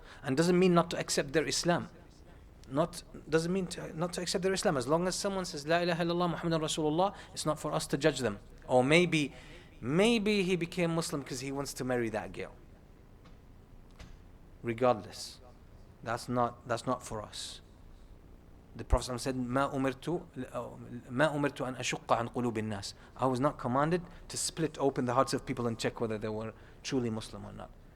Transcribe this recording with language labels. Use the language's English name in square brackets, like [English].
[English] And doesn't mean not to accept their Islam. Doesn't mean not to accept their Islam. As long as someone says [Arabic] La ilaha illallah Muhammadan Rasulullah, [English] it's not for us to judge them. Or maybe he became Muslim because he wants to marry that girl. Regardless, that's not for us. The Prophet said, [Arabic] ما أمرت أن أشق عن قلوب الناس. [English] I was not commanded to split open the hearts of people and check whether they were truly Muslim or not.